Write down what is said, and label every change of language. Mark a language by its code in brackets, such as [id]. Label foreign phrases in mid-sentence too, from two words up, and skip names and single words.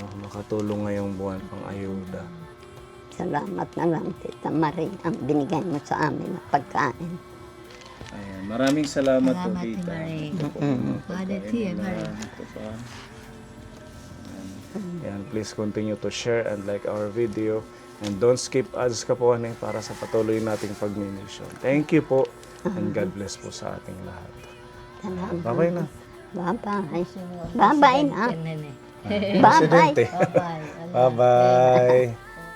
[tl] Makatulong ngayong buwan pang ayuda. Salamat na lang, Tita Marie, ang binigay mo sa amin na pagkain. Ayan, maraming salamat po, Salamat, Tita. Marie. Ito po yung mga Balik pagkain siya, nila. Marie. Ito pa. Ayan, [en] please continue to share and like our video. And don't skip ads [tl] ka po, para sa patuloy nating pagmimission. [en] Thank you po. And God bless [tl] po sa ating lahat. Salamat. Bye-bye na. Bye-bye. Sino ang Bye-bye na. presidente, nene? Bye-bye. Presidente. Bye-bye. Bye-bye.